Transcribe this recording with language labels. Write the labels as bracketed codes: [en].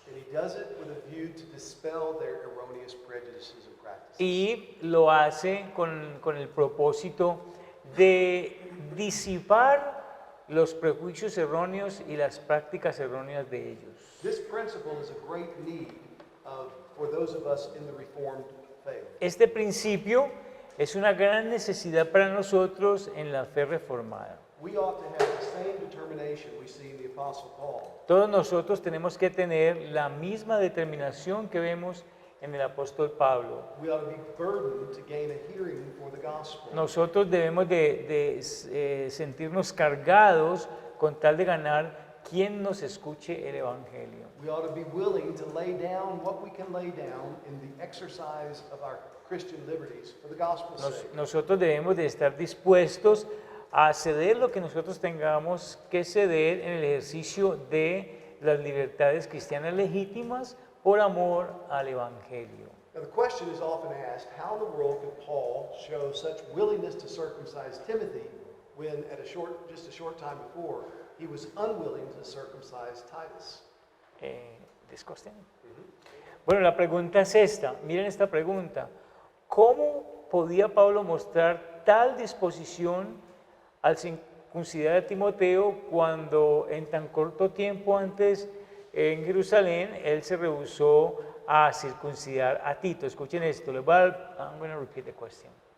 [en] And he does it with a view to dispel their erroneous prejudices and practices. [es] Y lo hace con el propósito de disipar los prejuicios erróneos y las prácticas erróneas de ellos. [en] This principle is a great need for those of us in the Reformed faith. [es] Este principio es una gran necesidad para nosotros en la fe reformada. [en] We ought to have the same determination we see in the Apostle Paul. [es] Todos nosotros tenemos que tener la misma determinación que vemos en el apóstol Pablo. [en] We ought to be burdened to gain a hearing for the gospel. [es] Nosotros debemos de sentirnos cargados con tal de ganar quien nos escuche el evangelio. [en] We ought to be willing to lay down what we can lay down in the exercise of our Christian liberties for the gospel's sake. [es] Nosotros debemos de estar dispuestos a ceder lo que nosotros tengamos que ceder en el ejercicio de las libertades cristianas legítimas por amor al evangelio. [en] Now, the question is often asked, how in the world could Paul show such willingness to circumcise Timothy when just a short time before, he was unwilling to circumcise Titus? ¿Discusten? [es] Bueno, la pregunta es esta. Miren esta pregunta. ¿Cómo podía Pablo mostrar tal disposición al circuncidar a Timoteo cuando en tan corto tiempo antes en Jerusalén él se rehusó a circuncidar a Tito? Escuchen esto. [en] I'm going to repeat the question.